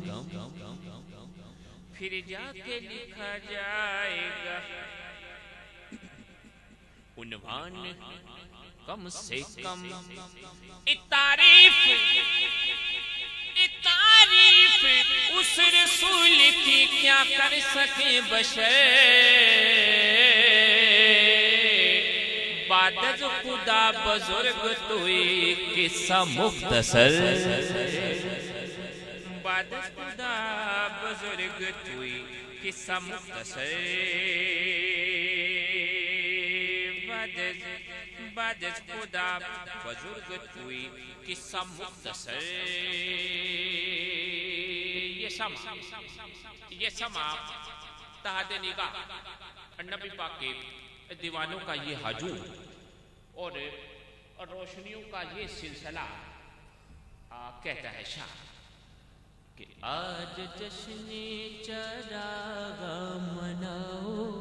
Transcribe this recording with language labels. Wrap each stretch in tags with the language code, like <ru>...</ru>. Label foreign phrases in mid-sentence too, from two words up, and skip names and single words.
<ur>پھر جا کے لکھا جائے گا عنوان کم سے کم. تعریف اس رسول کی کیا کر سکے بشر</ur> <fa>بعد از خدا بزرگ توئی قصہ مختصر. بعد از خدا بزرگ توئی قصہ مختصر. بعد از خدا بزرگ توئی قصہ مختصر.</fa> <ur>یہ سما تحت نگاہ نبی پاک کے دیوانوں کا یہ ہجوم اور روشنیوں کا یہ سلسلہ کہتا ہے شاہ کہ آج جشن چراغ مناؤ</ur>